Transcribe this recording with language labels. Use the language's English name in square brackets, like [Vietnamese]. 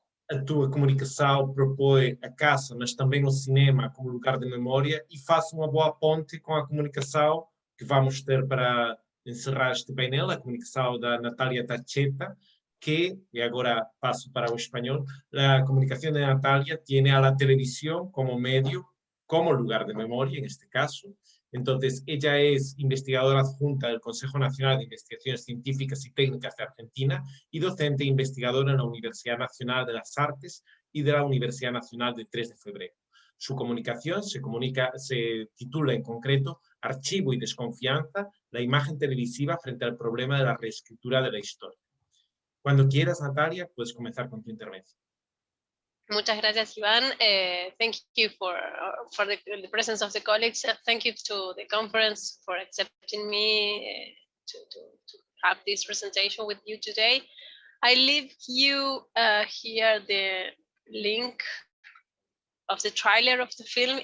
[Portuguese] A tua comunicação propõe a Casa, mas também o cinema como lugar de memória, e faço uma boa ponte com a comunicação que vamos ter para encerrar este painel, a comunicação da Natalia Taccetta, que, [Spanish] y ahora paso para el español, la comunicación de Natalia tiene a la televisión como medio, como lugar de memoria en este caso. Entonces, ella es investigadora adjunta del Consejo Nacional de Investigaciones Científicas y Técnicas de Argentina y docente e investigadora en la Universidad Nacional de las Artes y de la Universidad Nacional de 3 de Febrero. Su comunicación se titula en concreto Archivo y desconfianza, la imagen televisiva frente al problema de la reescritura de la historia. Cuando quieras, Natalia, puedes comenzar con tu intervención. Muchas gracias, Iván. [English] Thank you for the presence of the colleagues. Thank you to the conference for accepting me to have this presentation with you today. I leave you here the link of the trailer of the film.